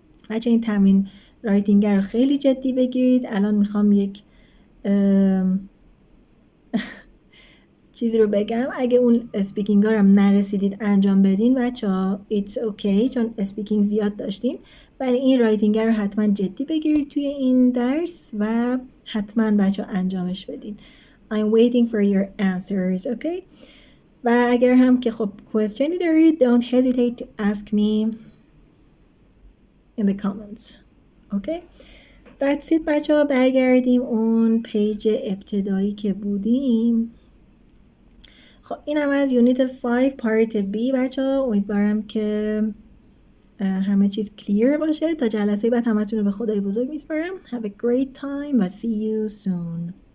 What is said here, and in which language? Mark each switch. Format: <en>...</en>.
<fa>بچه این تمرین رایتینگ رو خیلی جدی بگیرید. الان میخوام یک چیزی رو بگم. اگه اون اسپیکینگ ها رو نرسیدید انجام بدین بچه ها</fa> <en>it's okay،</en> <fa>چون اسپیکینگ زیاد داشتیم، ولی این رایتینگ رو حتما جدی بگیرید توی این درس و حتما بچه ها انجامش بدین.</fa> <en>I'm waiting for your answers. Okay.</en> <fa>و اگر هم که خب questionی دارید</fa> <en>don't hesitate to ask me in the comments. Okay. That's it</en> <fa>بچه ها. برگردیم اون پیج ابتدایی که بودیم. خب اینم از یونیت 5 پارت B بچه ها. امیدوارم که همه چیز کلیر باشه. تا جلسه بعد همتون رو به خدای بزرگ میسپارم.</fa> <en>Have a great time</en> <fa>و</fa> <en>see you soon.</en>